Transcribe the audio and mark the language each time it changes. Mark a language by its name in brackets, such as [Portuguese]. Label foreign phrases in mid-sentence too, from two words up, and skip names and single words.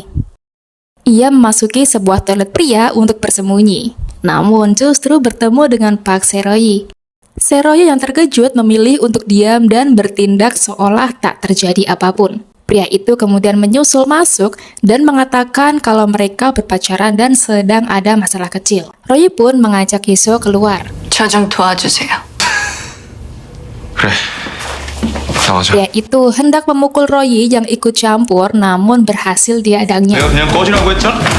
[Indonesian] Ia memasuki sebuah toilet pria untuk bersembunyi, namun justru bertemu dengan Park Se-royi. Se-royi yang terkejut memilih untuk diam dan bertindak seolah tak terjadi apapun. Pria itu kemudian menyusul masuk dan mengatakan kalau mereka berpacaran dan sedang ada masalah kecil. Royi pun mengajak Yesho keluar. [Korean] 저 좀 도와주세요. 그래. 나가자. [Indonesian] Pria itu hendak memukul Royi yang ikut campur, namun berhasil diadangnya. [Korean] 내가 그냥 꺼지라고 했잖아.